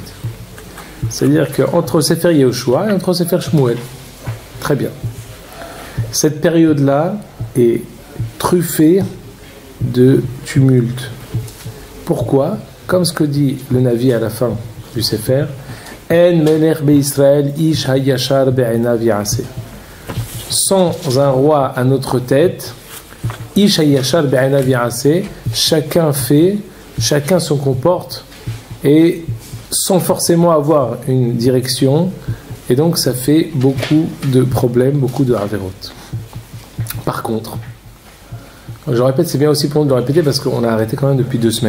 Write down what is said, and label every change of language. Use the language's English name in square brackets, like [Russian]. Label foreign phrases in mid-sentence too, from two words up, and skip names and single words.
[French] C'est-à-dire qu'entre Sefer Yehoshua et entre Sefer Shmuel. Très bien. Cette période-là est truffée de tumulte. Pourquoi? Comme ce que dit le Navi à la fin du Sefer, [Hebrew] אין מלך בישראל איש הישר בעיניו יעשה. [French] Sans un roi à notre tête, [Hebrew] איש הישר בעיניו יעשה, [French] chacun fait, chacun se comporte, et sans forcément avoir une direction, et donc ça fait beaucoup de problèmes, beaucoup de avérotes. Par contre, je répète, c'est bien aussi pour nous de le répéter parce qu'on a arrêté quand même depuis 2 semaines.